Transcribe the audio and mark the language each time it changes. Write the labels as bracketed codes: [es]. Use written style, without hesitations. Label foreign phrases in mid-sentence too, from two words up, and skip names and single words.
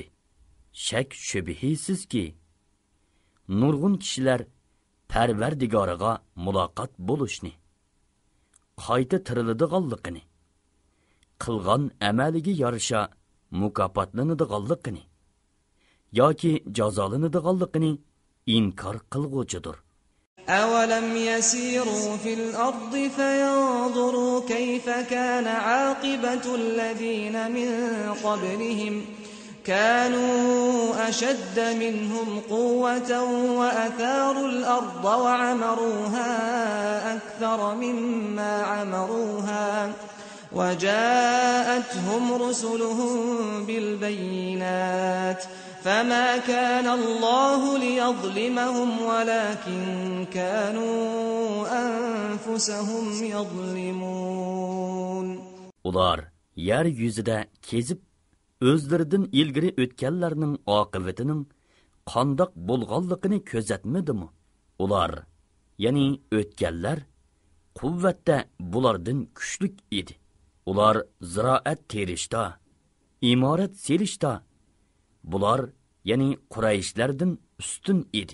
[uz] Shak shubhisizki, nurg'un kishilar Parvardigoriga muloqot bo'lishni, qayta tiriladiganligini, qilgan amaliga yarasha mukofotlanadiganligini yoki jazolanadiganligini inkor qilg'uchidir. [ar] أولم يسيروا في الأرض فينظروا كيف كان عاقبة الذين من قبلهم كانوا أشد منهم قوة وأثاروا الأرض وعمروها أكثر مما عمروها وجاءتهم رسلهم بالبينات فما كان الله ليظلمهم ولكن كانوا أنفسهم يظلمون. [uz] Ular yer yüzida kezib o'zlaridan ilgari o'tganlarning oqibatining qandoq bo'lganligini ko'zatmadimi? Ular, ya'ni o'tganlar quvvatda bulardan kuchlik edi. Ular ziroat terishda, imorat selishda bular, ya'ni Qurayshlardan ustun edi.